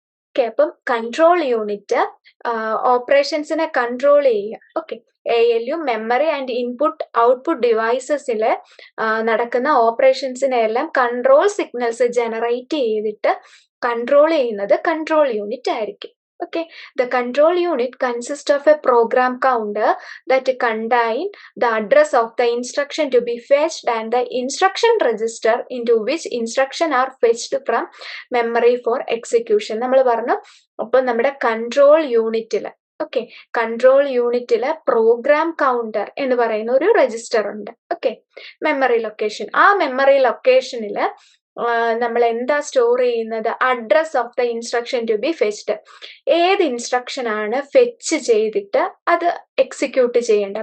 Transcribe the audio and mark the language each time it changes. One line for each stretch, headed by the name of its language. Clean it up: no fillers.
Malayalam: Okay, അപ്പം control unit ഓപ്പറേഷൻസിനെ control ചെയ്യുക. Okay, ALU, memory and input output ഡിവൈസസിൽ നടക്കുന്ന ഓപ്പറേഷൻസിനെ എല്ലാം കൺട്രോൾ സിഗ്നൽസ് ജനറേറ്റ് ചെയ്തിട്ട് കൺട്രോൾ ചെയ്യുന്നത് കൺട്രോൾ യൂണിറ്റ് ആയിരിക്കും.
English: Okay, the control unit consists of a program counter that contain the address of the instruction to be fetched and the instruction register into which instruction are fetched from memory for execution.
Malayalam: നമ്മൾ പറഞ്ഞു, അപ്പോൾ നമ്മുടെ control യൂണിറ്റിൽ, okay, control യൂണിറ്റിലെ program counter എന്ന് പറയുന്ന ഒരു register ഉണ്ട്. Okay, memory location. ആ മെമ്മറി ലൊക്കേഷനില് നമ്മൾ എന്താ സ്റ്റോർ ചെയ്യുന്നത്?
English: Address of the instruction to be fetched.
Malayalam: ഏത് ഇൻസ്ട്രക്ഷൻ ആണ് ഫെച്ച് ചെയ്തിട്ട് അത് എക്സിക്യൂട്ട് ചെയ്യേണ്ടത്?